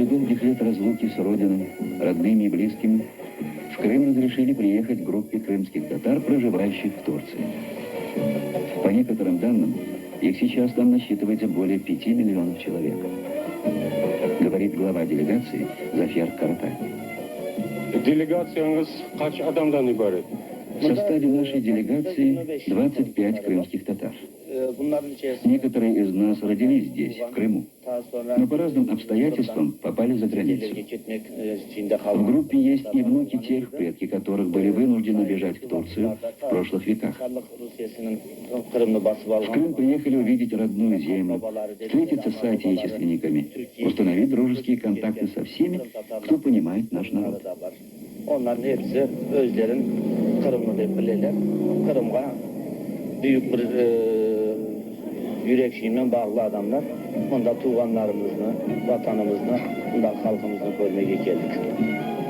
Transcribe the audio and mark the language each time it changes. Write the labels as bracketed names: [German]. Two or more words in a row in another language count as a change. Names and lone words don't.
[Russian] долгих лет разлуки с родиной, родными и близкими, в Крым разрешили приехать группе крымских татар, проживающих в Турции. По некоторым данным, их сейчас там насчитывается более 5 миллионов человек. Говорит глава делегации Зафер Каратай. [Crimean Tatar] Делегацияңыз kaç adamdan ibaret? [Russian] В составе нашей делегации 25 крымских татар. Некоторые из нас родились здесь, в Крыму, но по разным обстоятельствам попали за границу. В группе есть и внуки тех, предки которых были вынуждены бежать в Турцию в прошлых веках. В Крым приехали увидеть родную землю, встретиться с соотечественниками, установить дружеские контакты со всеми, кто понимает наш народ. [Crimean Tatar] Onların hepsi özlerin Kırımlı deyip bilirler. Kırım'a büyük bir yürekçiliğiyle bağlı adamlar. Onda tuğanlarımızı, vatanımızı, bunda halkımızı görmeye geldik.